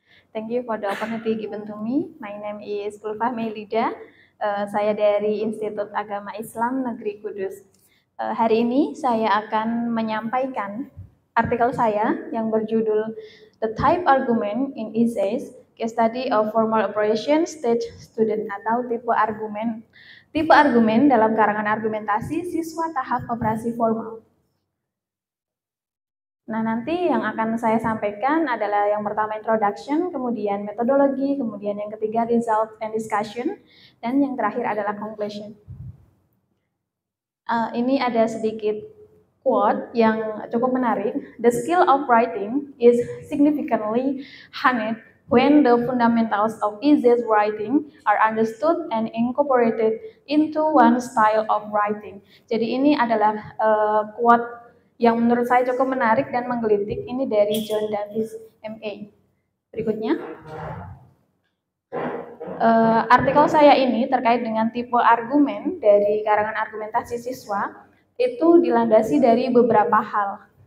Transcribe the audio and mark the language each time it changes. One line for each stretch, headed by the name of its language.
English: Thank you for the opportunity given to me. My name is Ulfah Melida.
Indonesian: Saya dari Institut Agama Islam Negeri Kudus. Hari ini saya akan menyampaikan artikel saya yang berjudul
English: The Type Argument in Essays, Case Study of Formal Operation Stage Student
Indonesian: atau tipe argumen. Tipe argumen dalam karangan argumentasi siswa tahap operasi formal. Nah, nanti yang akan saya sampaikan adalah yang pertama introduction, kemudian metodologi, kemudian yang ketiga
English: result and discussion,
Indonesian: dan yang terakhir adalah conclusion. Ini ada sedikit quote yang cukup menarik.
English: The skill of writing is significantly honed when the fundamentals of essay writing are understood and incorporated into one style of writing.
Indonesian: Jadi ini adalah quote yang menurut saya cukup menarik dan menggelitik. Ini dari John Davis, MA. Berikutnya. Artikel saya ini terkait dengan tipe argumen dari karangan argumentasi siswa itu dilandasi dari beberapa hal.